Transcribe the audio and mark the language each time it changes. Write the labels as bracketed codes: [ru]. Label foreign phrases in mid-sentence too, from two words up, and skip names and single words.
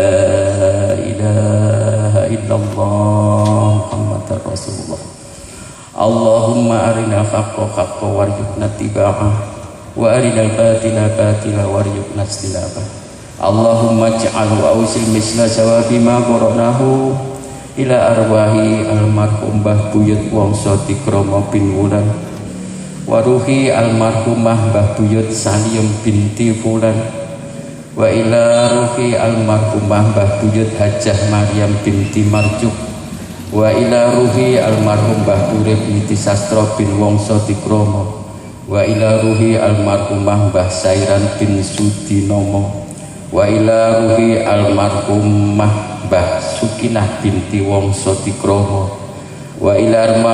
[ar] إله إلا الله محمد رسول الله اللهم أرنا الحق حقا وارزقنا اتباعه وأرنا الباطل باطلا وارزقنا اجتنابه اللهم اجعل وأوصل مثل ثواب ما قرأناه إلى أرواح المرحوم Mbah Buyut Wongso Tikromo bin Wulan وروح almarhumah Mbah Buyut Salim binti Fulan wa ila ruhi almarhumah Mbah Buyut Hajah Maryam binti Marjuk wa ila ruhi almarhum Mbah Urip Niti Sastro bin Wongso Tikromo wa ila ruhi almarhumah Mbah Sairan bin Sudinomo wa ila ruhi almarhumah Mbah Sukinah binti Wongso Tikromo wa ila